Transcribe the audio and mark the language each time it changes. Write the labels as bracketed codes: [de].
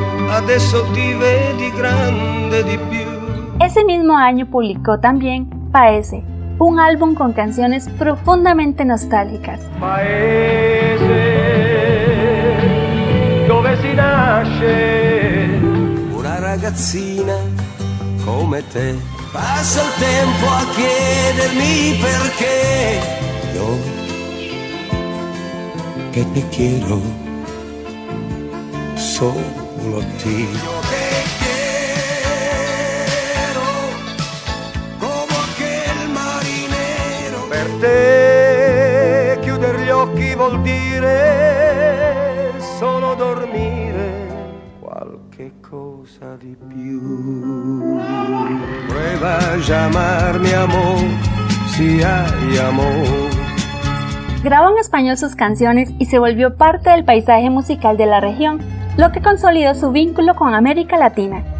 [it] Adesso ti vedi grande di più. [es] Ese mismo año publicó también Paese, un álbum con canciones profundamente nostálgicas. [it] Paese dove si nasce una ragazzina come te. Passa il tempo a chiedermi perché [es] yo che te quiero solo a ti. Yo te quiero como aquel marinero. [it] Per te chiudere gli occhi vuol dire solo dormire. Qualche cosa di più. [es] Prueba a llamarme amor, si hay amor. Grabó en español sus canciones y se volvió parte del paisaje musical de la región, lo que consolidó su vínculo con América Latina.